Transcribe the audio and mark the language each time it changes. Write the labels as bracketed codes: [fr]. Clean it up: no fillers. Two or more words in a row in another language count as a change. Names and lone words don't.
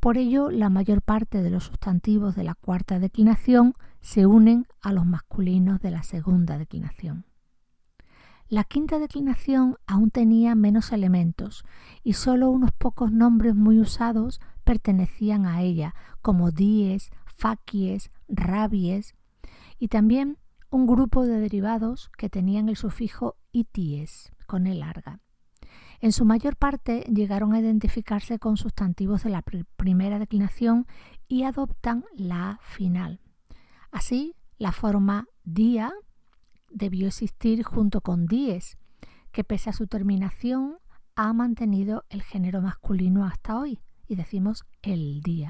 [es] Por ello, la mayor parte de los sustantivos de la cuarta declinación se unen a los masculinos de la segunda declinación. La quinta declinación aún tenía menos elementos y solo unos pocos nombres muy usados pertenecían a ella, como [la] dies, facies, rabies, [es] y también un grupo de derivados que tenían el sufijo ities, con e larga. En su mayor parte llegaron a identificarse con sustantivos de la primera declinación y adoptan la A final. Así, la forma dia debió existir junto con dies, que pese a su terminación ha mantenido el género masculino hasta hoy, y decimos el día.